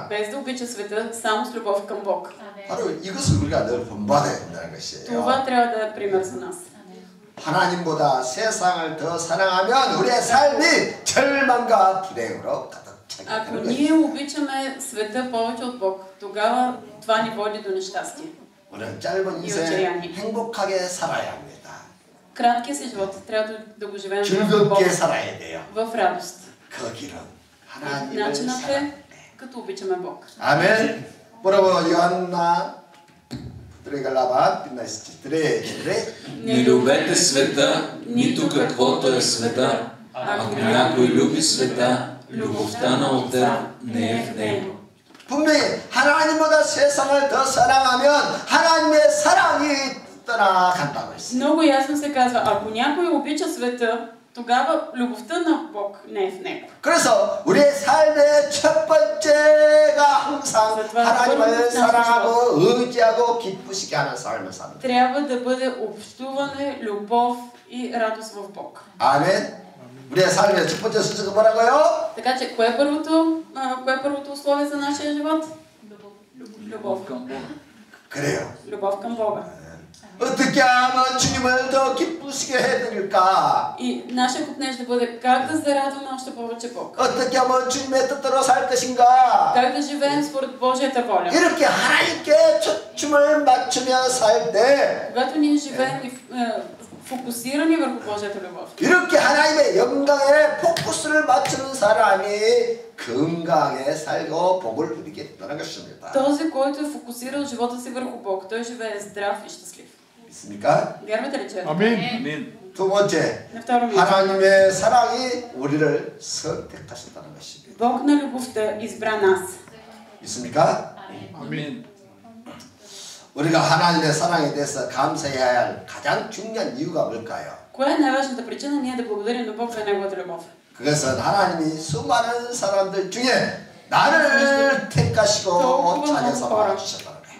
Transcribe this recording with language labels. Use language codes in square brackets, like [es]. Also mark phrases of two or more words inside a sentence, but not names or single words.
[bg] Без да обича света, само с любов към Бог. [ko] 바로 이것을 우리가 늘 본받아야 된다는 것이에요. [bg] Това трябва да е пример за нас. [ko] 하나님보다 세상을 더 사랑하면 우리의 삶이 절망과 불행으로 가득 차게 [bg] Ако [ko] 되는 [bg] ние [ko] 것이에요. [bg] обичаме света повече от Бог, тогава това ни води до нещастие. [ko] 우리는 짧은 인생 행복하게 살아야 합니다. [bg] Краткия си живот трябва да го живеем в Бог, [ko] 즐겁게 살아야 돼요. [bg] в радост. [ko] 그 길은 하나님을 [bg] Начинът [ko] 사랑해. [bg] е като обичаме Бог. 아멘. Първо Йоанна 3 глава 15. Не любете света, нито каквото е света. Ако някой люби света, любовта на Отца не е в него. [ko] 분명히 하나님보다 세상을 더 사랑하면 하나님의 사랑이 떠나간다고 했어요. [bg] Много ясно се казва, ако някой обича света, тогава любовта на Бог не е в него. [ko] 그래서 우리의 삶의 첫 번째가 항상 하나님을 사랑하고 의지하고 기쁘시게 하는 삶을 삽니다. [bg] Трябва да бъде общуване, любов и радост в Бог. [ko] 아멘. 우리의 삶의 첫 번째 순서가 뭐라고요? [bg] Така че, кое е първото условие за нашия живот? Любов. [ko] 그래요. [bg] Любов към Бога. [ko] 어떻게 하면 주님을 더 기쁘시게 해드릴까? [bg] И нашия купнеж да бъде как да зарадваме още повече Бог. [ko] 어떻게 하면 주님의 뜻대로 살 것인가? [bg] Как да живеем според Божията воля. [ko] 이렇게 하나님께 초점을 맞추며 살 때 [bg] Когато ние живеем и фокусирани върху Божията любов. [ko] 이렇게 하나님의 영광에 포커스를 맞추는 사람이 건강하게 살고 복을 누리게 된다는 것입니다. [bg] Този, който е фокусирал живота си върху Бог, той живее здрав и щастлив. [ko] 있습니까? [bg] Вярвате ли, че? [ko] 아멘. 두 번째, [bg] На второ място. [ko] 하나님의 사랑이 우리를 선택하셨다는 것입니다. [bg] Бог на любовта избра нас. [ko] 있습니까? [bg] Амин. [ko] 우리가 하나님의 사랑에 대해서 감사해야 할 가장 중요한 이유가 뭘까요? [bg] Коя е най-важната причина ние да благодарим на Бог за Неговата любов? [ko] 그것은 하나님이 수많은 사람들 중에 나를 택하시고 찾아서 말해주셨다는 거예요.